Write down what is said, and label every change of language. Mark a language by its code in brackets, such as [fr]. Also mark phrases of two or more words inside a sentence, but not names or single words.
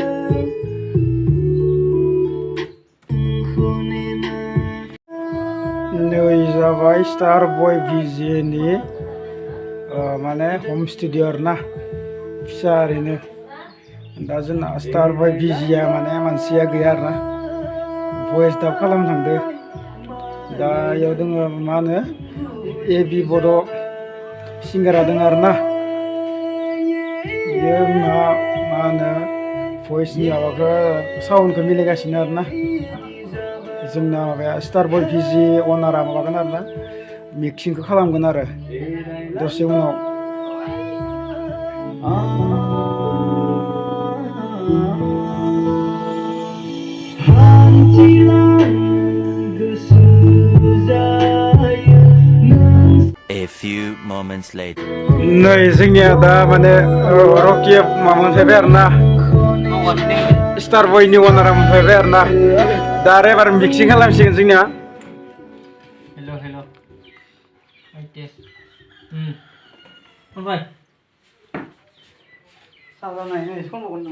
[brx] नै जाबाय स्टार बय भिजिनि माने हम स्टुडिअ आरोना फिसा ओरैनो दा जोंना स्टार बय भिजिया माने मानसिया गैया आरोना भइस दाब खालामनो थांदो दा इयाव दङ मा होनो AB बड' सिंगारा दङ आरोना बियो मा होनो भइसनि माबाखौ साउन्डखौ मिलायगासिनो आरोना जोंना माबाया स्टार बय भिजि अनारा माबागोन आरोना मिक्सिंखौ खालामगोन आरो दसे उनाव [en] A few moments later. [brx] नै जोंनिया दा माने रकि माबा मोनफैबाय आरोना स्टार बयनि अनारा मोनफैबाय आरोना दा आरो एबार मिक्सिं खालामसिगोन जोंनिया [en] hello test [brx] फंबाय साजानायनो एसे खनबावगोन नामा